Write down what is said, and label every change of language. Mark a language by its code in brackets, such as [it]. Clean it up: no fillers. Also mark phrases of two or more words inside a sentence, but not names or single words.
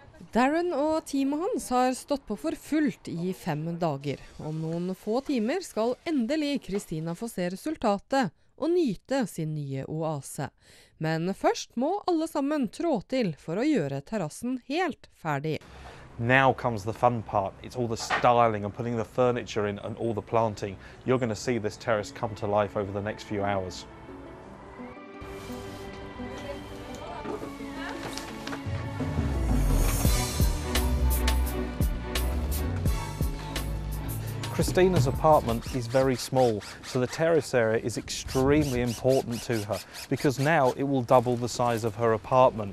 [no] Darren og teamet hans har stått på for fullt i 5 dager. Om noen få timer skal endelig Christina få se resultatet og nyte sin nye oase. Men først må alle sammen trå til for å gjøre terrassen helt ferdig. [en] Now comes the fun part. It's all the styling and putting the furniture in and all the planting. You're going to see this terrace come to life over the next few hours. Christina's apartment is very small, so the terrace area is extremely important to her because now it will double the size of her apartment.